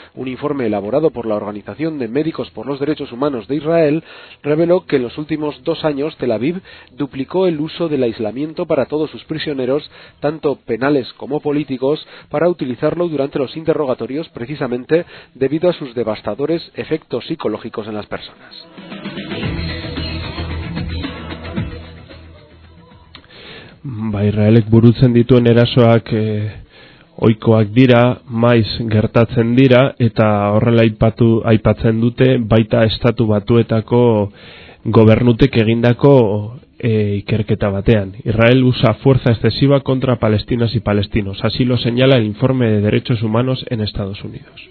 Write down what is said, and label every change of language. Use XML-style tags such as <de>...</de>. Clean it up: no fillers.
<es>Un informe elaborado por la Organización de Médicos por los Derechos Humanos de Israel reveló que en los últimos dos años Tel Aviv duplicó el uso del aislamiento para todos sus prisioneros, tanto penales como políticos, para utilizarlo durante los interrogatorios, precisamente debido a sus devastadores efectos psicológicos en las personas.</es> <eu>Ba, Israelek burutzen dituen erasoak ohikoak dira, maiz gertatzen dira, eta horrela aipatzen dute baita Estatu Batuetako gobernutek egindako ikerketa batean.</eu> <es>Israel usa fuerza excesiva contra palestinas y palestinos, así lo señala el informe de derechos humanos en Estados Unidos.</es>